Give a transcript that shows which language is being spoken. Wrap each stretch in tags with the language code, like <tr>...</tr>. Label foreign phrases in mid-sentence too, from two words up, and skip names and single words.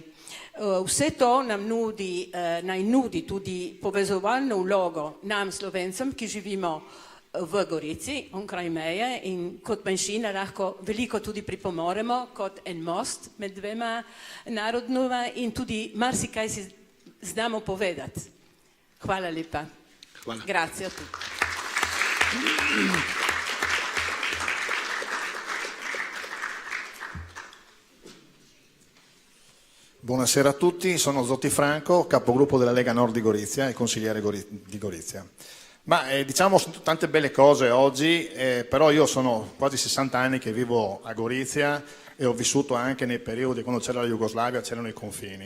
<sl>Vse to nam naj nudi tudi povezovalno vlogo nam Slovencem, ki živimo v Gorici, onkraj meje in kot manjšina lahko veliko tudi pripomoremo kot en most med dvema narodnoma in tudi marsikaj si znamo povedati. Hvala lepa. Hvala.</sl> <it>Grazie a tutti. Buonasera a tutti, sono Zotti Franco, capogruppo della Lega Nord di Gorizia e consigliere di Gorizia. Diciamo tante belle cose oggi, però io sono quasi 60 anni che vivo a Gorizia e ho vissuto anche nei periodi quando c'era la Jugoslavia, c'erano i confini.</it>